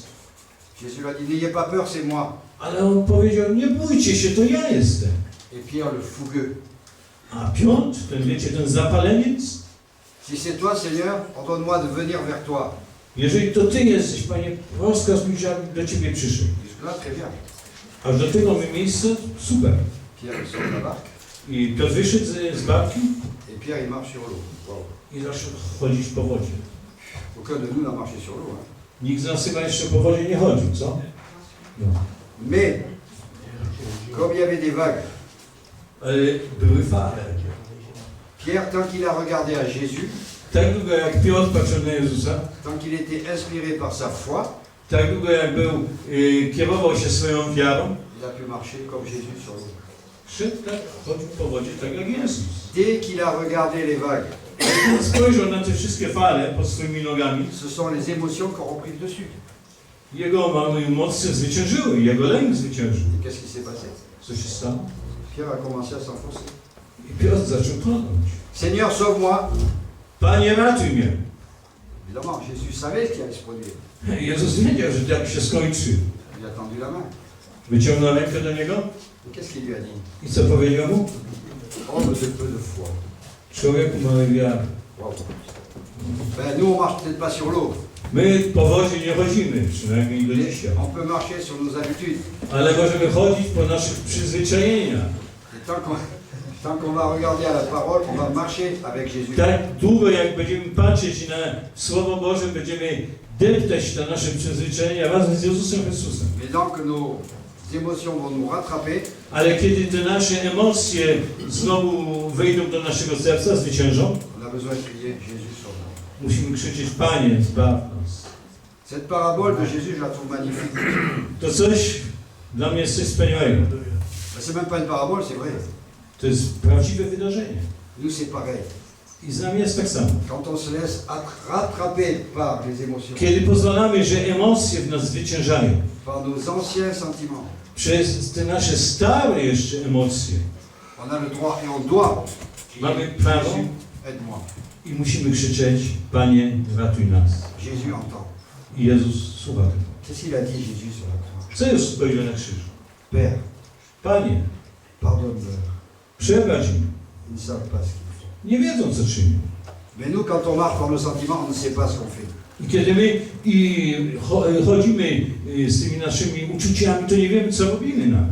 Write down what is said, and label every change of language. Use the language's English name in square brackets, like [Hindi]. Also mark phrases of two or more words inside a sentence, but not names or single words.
[French] Jésus leur a dit, n'ayez pas peur, c'est moi. [Polish] Ale on powiedział, nie bójcie się, to ja jestem. [French] Et Pierre le fougueux, [Polish] A Piotr, ten zapaleniec, [French] si c'est toi Seigneur, ordonne-moi de venir vers toi. [Polish] jeżeli to Ty jesteś, Panie, rozkaz mi, żebym do Ciebie przyszedł. [French] Jusque-là, très bien. [Polish] Aż do tego miejsca, super. [French] Pierre il sort de la barque, [Polish] I Piotr wyszedł z barki [French] et Pierre il marche sur l'eau. Wow. [Polish] i zaczął chodzić po wodzie. [French] Aucun de nous n'a marché sur l'eau. Hein. [Polish] Nikt z nas chyba jeszcze po wodzie nie chodził, co? No. [French] Mais, comme il y avait des vagues, [Polish] Ale były fale. [French] Pierre, tant qu'il a regardé à Jésus, [Polish] Tak długo jak Piotr patrzył na Jezusa, [French] tant qu'il était inspiré par sa foi, [Polish] tak długo jak kierował się swoją wiarą, [French] il a pu marcher comme Jésus sur l'eau. [Polish] szedł tak, chodził po wodzie tak jak Jezus. [French] Dès qu'il a regardé les vagues, [Polish] Jak spojrzał na te wszystkie fale pod swoimi nogami, [French] ce sont les émotions qui auront pris le dessus. [Polish] jego emocje zwyciężyły, jego lęk zwyciężył. [French] Et qu'est-ce qui s'est passé? [Polish] Co się stało? [French] Pierre a commencé à s'enfoncer. [Polish] I Piotr zaczął tonąć. [French] Seigneur, sauve-moi. [Polish] Panie, ratuj mnie. [French] Évidemment, Jésus savait ce qui allait se produire. [Polish] Jezus wiedział, że tak się skończy. [French] Il a tendu la main. [Polish] Wyciągnął rękę do niego [French] Et qu'est-ce qu'il lui a dit? [Polish] i co powiedział mu? [French] Homme de peu de foi. [Polish] Człowieku małej wiary. Wow. [French] Ben, nous, on marche peut-être pas sur l'eau. [Polish] My po wodzie nie chodzimy, przynajmniej do [French] Mais [Polish] dzisiaj. [French] on peut marcher sur nos habitudes. [Polish] Ale możemy chodzić po naszych przyzwyczajeniach. [French] Et tant qu'on va regarder à la parole, on va marcher avec Jésus. [Polish] Tak długo jak będziemy patrzeć na Słowo Boże, będziemy deptać te nasze przyzwyczajenia razem z Jezusem Chrystusem. [French] Mais donc nos émotions vont nous rattraper. [Polish] Ale kiedy te nasze emocje znowu wejdą do naszego serca, zwyciężą, [French] On a besoin de crier Jésus sauve-moi. [Polish] musimy krzyczeć: Panie, zbaw nas. [French] Cette parabole de Jésus, je la trouve magnifique. [Polish] To coś dla mnie jest coś wspaniałego. [French] Ben, c'est même pas une parabole, c'est vrai. [Polish] To jest prawdziwe wydarzenie. [French] Nous, c'est pareil. [Polish] I z nami jest tak samo. [French] Quand on se laisse rattraper par les émotions, [Polish] Kiedy pozwalamy, że emocje w nas zwyciężają, [French] par nos anciens sentiments, [Polish] przez te nasze stare jeszcze emocje, [French] on a le droit et on doit [Polish] mamy [French] crier [Polish] prawo [French] Jésus, aide-moi. [Polish] i musimy krzyczeć: Panie, ratuj nas. [French] Jésus entend. [Polish] I Jezus słucha tego. [French] Qu'est-ce qu'il a dit Jésus sur la croix? [Polish] Co Jezus powiedział na krzyżu? [French] Père, [Polish] Panie, [French] pardonne-leur. [Polish] przebacz im. [French] Ils ne savent pas ce qu'ils font. [Polish] Nie wiedzą, co czynią. [French] Mais nous, quand on marche par nos sentiments, on ne sait pas ce qu'on fait. [Polish] I kiedy my chodzimy z tymi naszymi uczuciami, to nie wiemy, co robimy nawet.